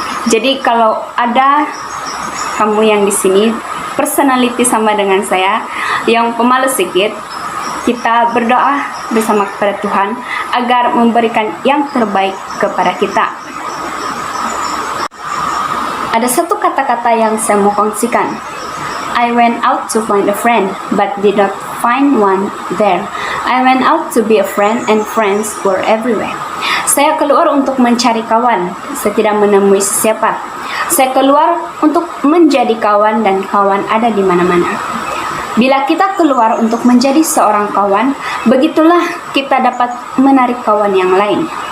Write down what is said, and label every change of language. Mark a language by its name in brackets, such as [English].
[Malay] Jadi kalau ada kamu yang di sini personality sama dengan saya, yang pemalu sedikit, kita berdoa bersama kepada Tuhan agar memberikan yang terbaik kepada kita. Ada satu kata-kata yang saya mau kongsikan. [English] I went out to find a friend, but did not find one there. I went out to be a friend, and friends were everywhere. [Malay] Saya keluar untuk mencari kawan. Saya tidak menemui siapa. Saya keluar untuk menjadi kawan, dan kawan ada di mana-mana. Bila kita keluar untuk menjadi seorang kawan, begitulah kita dapat menarik kawan yang lain.